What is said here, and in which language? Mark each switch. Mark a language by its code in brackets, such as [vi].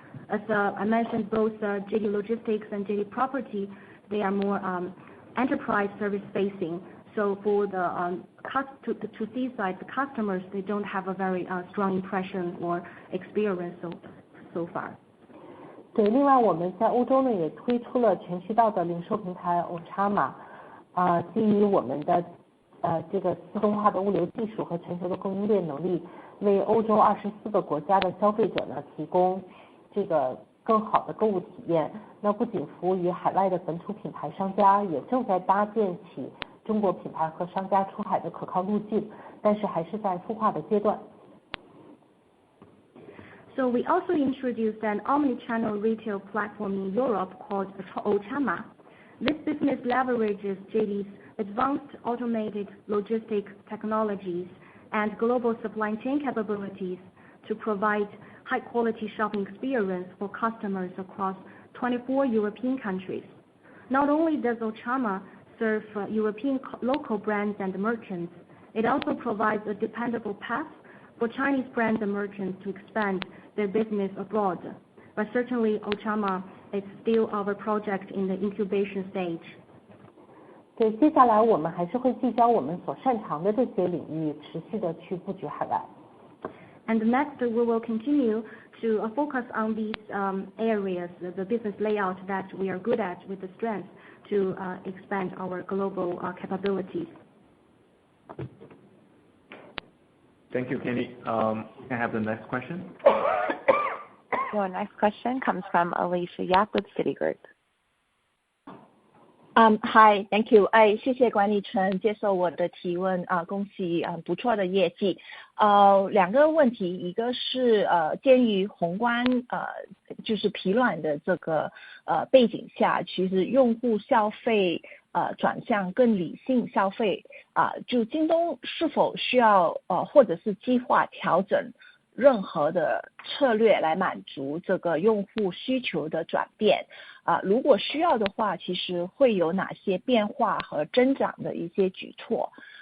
[en] As I mentioned, both JD Logistics and JD Property, they are more enterprise service facing. So for the to C side, the customers, they don't have a very strong impression or experience so far. [zh] 对，另外我们在欧洲呢也推出了全渠道的零售平台 Ochama， 基于我们的这个自动化的物流技术和全球的供应链能力，为欧洲24个国家的消费者呢提供这个更好的购物体验。那不仅服务于海外的本土品牌商家，也正在搭建起中国品牌和商家出海的可靠路径，但是还是在孵化的阶段。 [en] So we also introduced an omni-channel retail platform in Europe called Ochama. This business leverages JD's advanced automated logistic technologies and global supply chain capabilities to provide high-quality shopping experience for customers across 24 European countries. Not only does Ochama serve European local brands and merchants, it also provides a dependable path for Chinese brands and merchants to expand their business abroad. But certainly, Ochama is still our project in the incubation stage. [zh] 对，接下来我们还是会聚焦我们所擅长的这些领域，持续的去布局海外。 [en] And next, we will continue to focus on these areas, the business layout that we are good at with the strength to expand our global capabilities. Thank you, Kenny. Can I have the next question? Your next question comes from Alicia Yap with Citigroup. Hi, thank you. [zh] 谢谢管理层接受我的提问，恭喜不错的业绩。两个问题，一个是鉴于宏观就是疲软的这个背景下，其实用户消费转向更理性消费就京东是否需要或者是计划调整任何的策略来满足这个用户需求的转变如果需要的话，其实会有哪些变化和增长的一些举措